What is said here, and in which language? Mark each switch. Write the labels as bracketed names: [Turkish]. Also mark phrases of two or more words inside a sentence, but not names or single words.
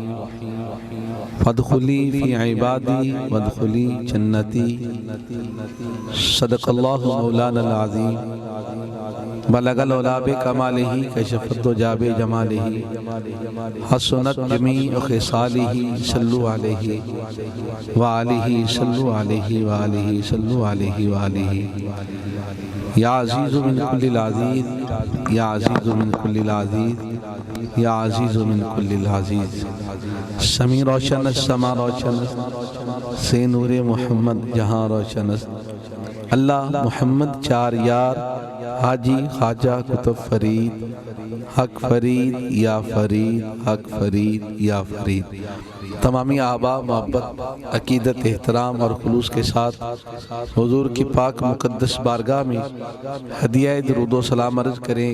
[Arabic] فادخلی فی عبادی وادخلی جنتی، صدق اللہ مولانا العظیم۔ بلغ العلا بکمالہ، کشف الدجی بجمالہ، حسنت جمیع خصالہ، صلوا علیہ وآلہ، صلوا علیہ وآلہ، صلوا علیہ وآلہ۔ یا عزیز من کل العزیز، یا عزیز من کل العزیز، یا عزیز من کل العزیز۔ [Persian] سمی روشن است، سما روشن است، سے نور محمد جہاں روشن است۔ [Urdu] اللہ محمد چار یار، حاجی خواجہ قطب فرید، حق فرید یا فرید، حق فرید یا فرید۔ تمامی احباب محبت، عقیدت، احترام اور خلوص کے ساتھ حضور کی پاک مقدس بارگاہ میں ہدیہ درود و سلام عرض کریں۔